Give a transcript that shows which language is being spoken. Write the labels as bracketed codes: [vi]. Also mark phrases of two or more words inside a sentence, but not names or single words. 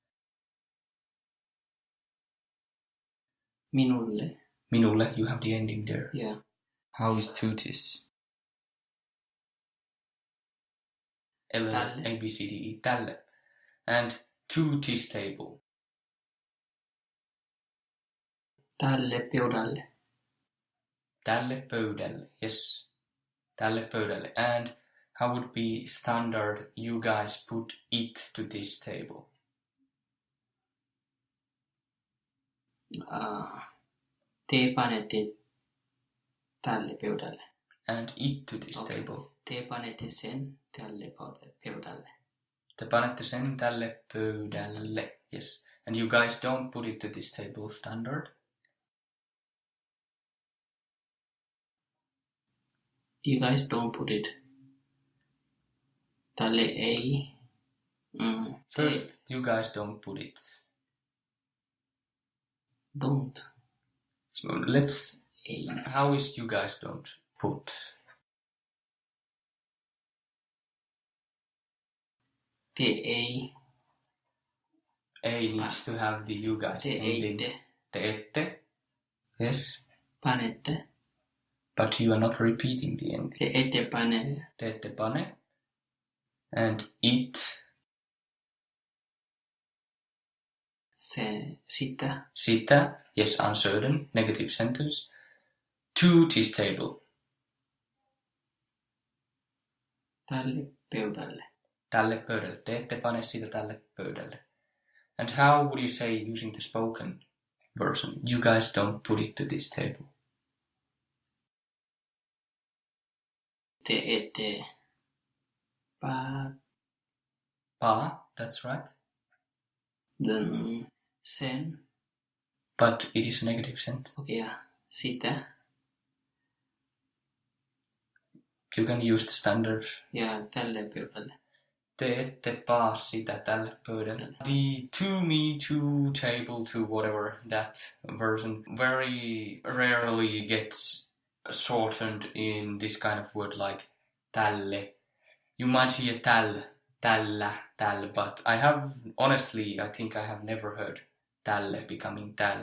[fi] Minulle. Minulle, [en] you have the ending there. Yeah. How is to this? [fi] Tälle. [en] A, B, C, D, E, tälle. And to this table. [fi] Tälle pöydälle. Tälle pöydälle, yes. Tälle pöydälle. [en] And how would be standard, you guys put it to this table? [fi] Te panette tälle pöydälle. [en] And it to this table. [fi] Te panette sen tälle pöydälle. Te panette sen tälle pöydälle, [en] yes. And you guys don't put it to this table standard? You guys don't put it. [fi] Tälle ei. [en] First, you guys don't put it. Don't. So let's... [fi] Ei. [en] How is you guys don't put? [fi] Te ei. [en] A needs to have the you guys [fi] Te [en] ending. [fi] eitte. Te ette. Yes. Panette. [en] But you are not repeating the ending. [fi] Te ette pane. Te ette pane. [en] And it. [fi] Se, sitä. Sitä. [en] Yes, uncertain. Negative sentence. To this table. [fi] Tälle pöydälle. Tälle pöydälle. Te ette pane sitä tälle pöydälle. [en] And how would you say using the spoken? version. You guys don't put it to this table. [fi] Te ette. Pa. [en] That's right. Then sen. But it is negative sent. [fi] Okei, ja sitä. [en] You can use the standard. [fi] Ja tälle pöydälle. Te ette paa sitä tälle pöydälle. [en] The to me, to table, to whatever, that version very rarely gets shortened in this kind of word like tälle. You might hear tällä, but I think I have never heard tälle becoming täl.